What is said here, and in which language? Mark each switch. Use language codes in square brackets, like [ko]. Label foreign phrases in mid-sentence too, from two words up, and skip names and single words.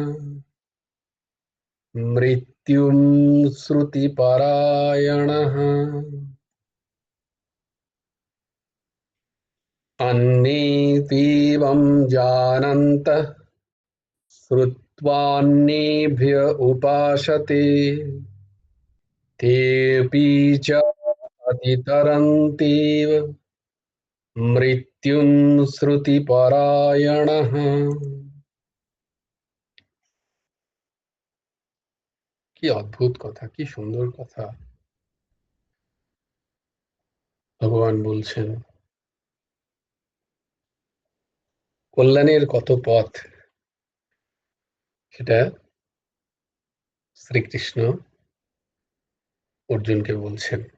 [sa] मृत्युं श्रुतिपरायणः अन्ये त्वेवं जानन्तः श्रुत्वान्येभ्य उपासते तेऽपि च अतितरन्तीव मृत्युं श्रुतिपरायणः। [bn] কি অদ্ভুত কথা, কি সুন্দর কথা। ভগবান বলছেন কল্যাণের কত পথ, সেটা শ্রীকৃষ্ণ অর্জুনকে বলছেন।